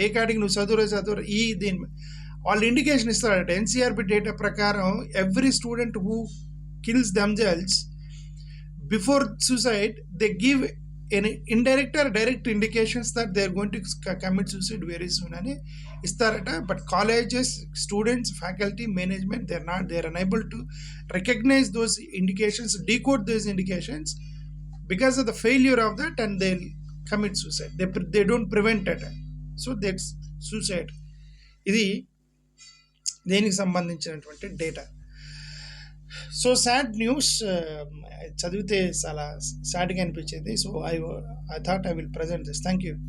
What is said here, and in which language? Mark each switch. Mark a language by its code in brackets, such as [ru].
[te] ఏ కాడికి నువ్వు చదువురు దీని వాళ్ళు ఇండికేషన్ ఇస్తారట. [en] NCRB data ప్రకారం every student who kills themselves before suicide they give any indirect or direct indications that they are going to commit suicide very soon [te] అని ఇస్తారట. [en] But colleges, students, faculty, management they are unable to recognize those indications, decode those indications because of the failure of that, and they'll commit suicide. They don't prevent it, so that's suicide. [te] ఇది దేనికి సంబంధించినటువంటి data. [en] so sad news, [te] చదివితే చాలా సాడ్గా అనిపించేది. [en] So I thought I will present this. Thank you.